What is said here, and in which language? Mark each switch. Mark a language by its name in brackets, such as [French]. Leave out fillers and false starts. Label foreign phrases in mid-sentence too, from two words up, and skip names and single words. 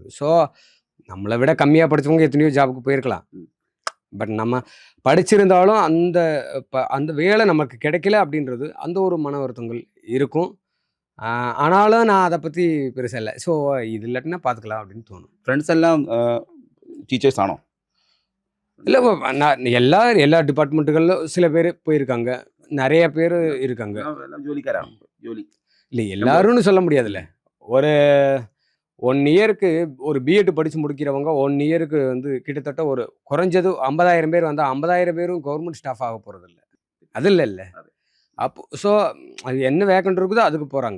[Tamil] ஸோ நம்மளை விட கம்மியாக படித்தவங்க எத்தனையோ ஜாபுக்கு போயிருக்கலாம். பட் நம்ம படிச்சிருந்தாலும் அந்த வேலை நமக்கு கிடைக்கல அப்படின்றது அந்த ஒரு மன வருத்தங்கள் இருக்கும். ஆனாலும் நான் அதை பற்றி பெருசாக இல்லை. ஸோ இது இல்லாட்டினா பார்த்துக்கலாம் அப்படின்னு தோணும். [Malayalam] ഫ്രണ്ട്സ് എല്ലാം ടീച്ചേഴ്സ് ആണോ? [Tamil] இல்லை, நான் எல்லா டிபார்ட்மெண்ட்டுகளிலும் சில பேர் போயிருக்காங்க, நிறைய பேர் இருக்காங்க. [Malayalam] എല്ലാം ജോലിക്കാരാണ്. ജോലി [Tamil] இல்லை எல்லாரும்னு சொல்ல முடியாதுல்ல. ஒரு 1 இயருக்கு ஒரு பிஎட் படித்து முடிக்கிறவங்க 1 இயருக்கு வந்து கிட்டத்தட்ட ஒரு குறைஞ்சது 50,000 பேர் வந்தால் 50,000 பேரும் [English] government staff [Tamil] ஆக போகிறதில்ல. அது இல்லை. அப்போ ஸோ அது என்ன வேக்கண்ட் இருக்குதோ அதுக்கு போகிறாங்க.